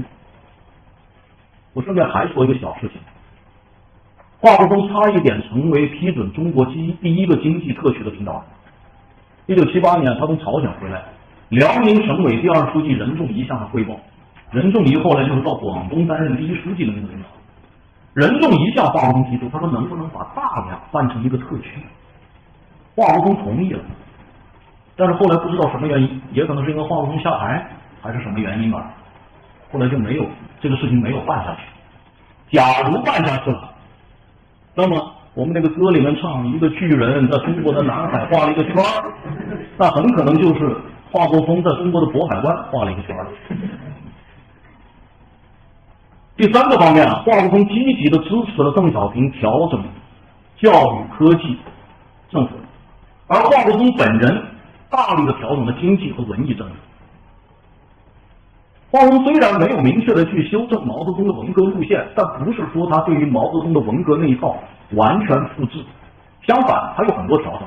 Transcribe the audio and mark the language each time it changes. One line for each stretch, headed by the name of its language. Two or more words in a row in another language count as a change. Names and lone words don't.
Chinese: 我順便還說一個小事情，華國鋒差一點成為批准中國第一個經濟特區的領導人。1978年他從朝鮮回來，遼寧省委第2書記任仲夷向他匯報，任仲夷後來就是到廣東擔任第1書記的那個領導。任仲夷向華國鋒提出，他說能不能把大連辦成一個特區？華國鋒同意了，但是後來不知道什麼原因，也可能是因为华国鋒下台還是什麼原因吧，後來就沒有這個事情沒有辦下去。假如辦下去了，那麼我們那個歌裡面唱一個巨人在中國的南海畫了一個圈，那很可能就是華國鋒在中國的渤海灣畫了一個圈。第三個方面華國鋒積極的支持了鄧小平調整教育科技政策，而華國鋒本人大力的調整了經濟和文藝政策。華國鋒雖然沒有明確的去修正毛澤東的文革路線，但不是說他對於毛澤東的文革那一套完全複製，相反還有很多調整。